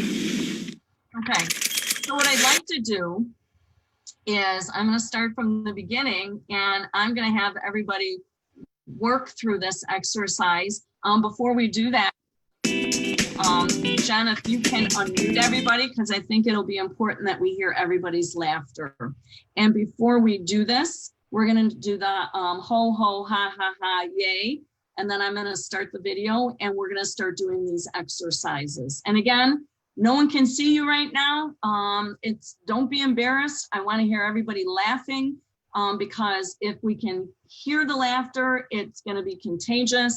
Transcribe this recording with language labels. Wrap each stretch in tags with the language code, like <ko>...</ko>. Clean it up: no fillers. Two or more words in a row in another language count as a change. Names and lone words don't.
<en>Okay, so what I'd like to do is I'm going to start from the beginning, and I'm going to have everybody work through this exercise. Before we do that, Jen, if you can unmute everybody, because I think it'll be important that we hear everybody's laughter. And before we do this, we're going to do the ho, ho, ha, ha, ha, yay. And then I'm going to start the video, and we're going to start doing these exercises. And again, no one can see you right now. Don't be embarrassed. I want to hear everybody laughing because if we can hear the laughter, it's going to be contagious.</en>